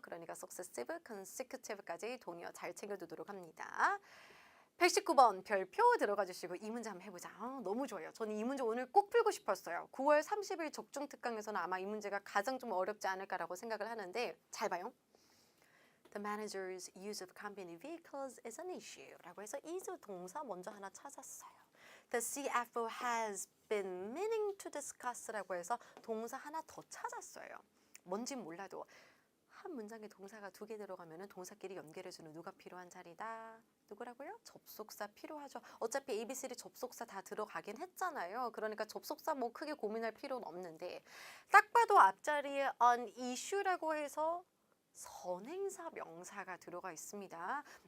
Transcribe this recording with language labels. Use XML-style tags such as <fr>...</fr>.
<ko>그러니까 successive, consecutive까지 동의어 잘 챙겨두도록 합니다. 119번 별표 들어가 주시고 이 문제 한번 해보자. 너무 좋아요. 저는 이 문제 오늘 꼭 풀고 싶었어요. 9월 30일 적중 특강에서는 아마 이 문제가 가장 좀 어렵지 않을까라고 생각을 하는데 잘 봐요.</ko> <en>The manager's use of company vehicles is an issue</en> <ko>라고 해서 is 동사 먼저 하나 찾았어요.</ko> <en>The CFO has been meaning to discuss</en> <ko>라고 해서 동사 하나 더 찾았어요. 뭔진 몰라도 한 문장에 동사가 2개 들어가면 동사끼리 연결해주는 누가 필요한 자리다. 누구라고요? 접속사 필요하죠. 어차피 ABCD 접속사 다 들어가긴 했잖아요. 그러니까 접속사 뭐 크게 고민할 필요는 없는데 딱 봐도 앞자리에 an issue라고 해서 선행사 명사가 들어가 있습니다.</ko>